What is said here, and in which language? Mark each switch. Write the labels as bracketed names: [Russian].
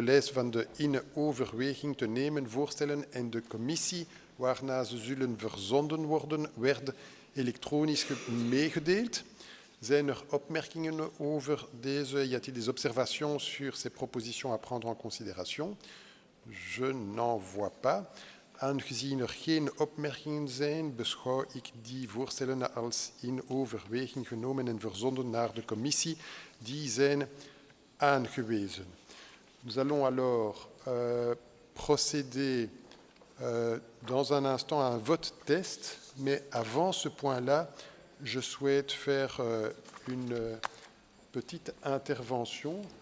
[Dutch] De lijst van de in overweging te nemen voorstellen en de commissie waarna ze zullen verzonden worden, werd elektronisch meegedeeld. Zijn er opmerkingen over deze? [French] Y a-t-il des observations sur ces propositions à prendre en considération? Je n'en vois pas. [Dutch] Aangezien er geen opmerkingen zijn, beschouw ik die voorstellen als in overweging genomen en verzonden naar de commissie. Die zijn aangewezen. [French] Nous allons alors procéder dans un instant à un vote test, mais avant ce point-là, je souhaite faire une petite intervention.